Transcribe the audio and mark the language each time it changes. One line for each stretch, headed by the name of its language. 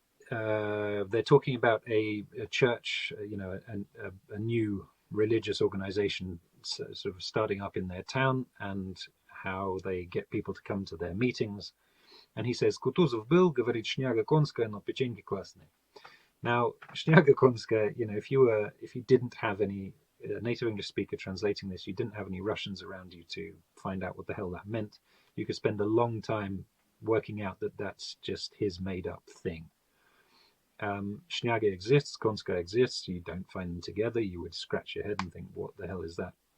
English: They're talking about a church, a new religious organization sort of starting up in their town, and how they get people to come to their meetings. And he says,
Russian: Kutuzov был, говорит, шняга конская, но печеньки классные.
English: Now,
Russian: шняга конская,
English: if you didn't have any native English speaker translating this, you didn't have any Russians around you to find out what the hell that meant, you could spend a long time working out that that's just his made up thing. Shняga exists, konska exists, you don't find them together, you would scratch your head and think, what the hell is that?